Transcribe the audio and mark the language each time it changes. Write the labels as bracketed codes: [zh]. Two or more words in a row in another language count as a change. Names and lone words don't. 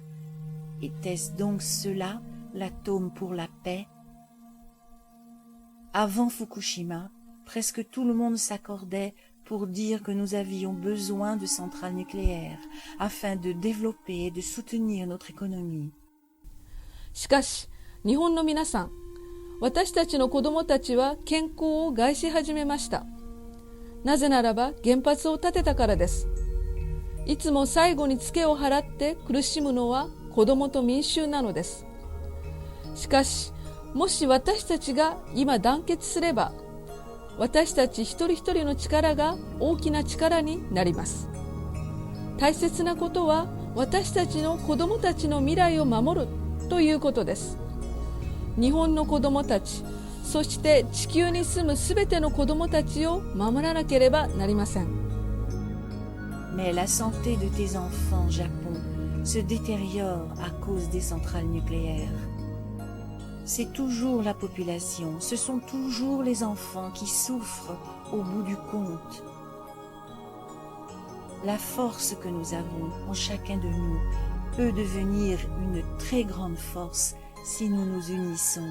[fr] Était-ce donc cela, l'atome pour la paix? Avant Fukushima, presque tout le monde s'accordait pour dire que nous avions besoin de centrales nucléaires afin de développer et de soutenir notre économie. [ja] しかし、日本の皆さん、私たちの子供たちは健康を害し始めました。なぜならば原発を建てたからです。いつも最後にツケを払って苦しむのは子供と民衆なのです。しかし、もし私たちが今団結すれば、私たち一人一人の力が大きな力になります。大切なことは私たちの子供たちの未来を守るということです。日本の子供たち、そして地球に住むすべての子供たちを守らなければなりません。 [fr] Mais la santé de tes enfants, Japon, se détériore à cause des centrales nucléaires. C'est toujours la population, ce sont toujours les enfants qui souffrent au bout du compte. La force que nous avons en chacun de nous peut devenir une très grande force si nous nous unissons.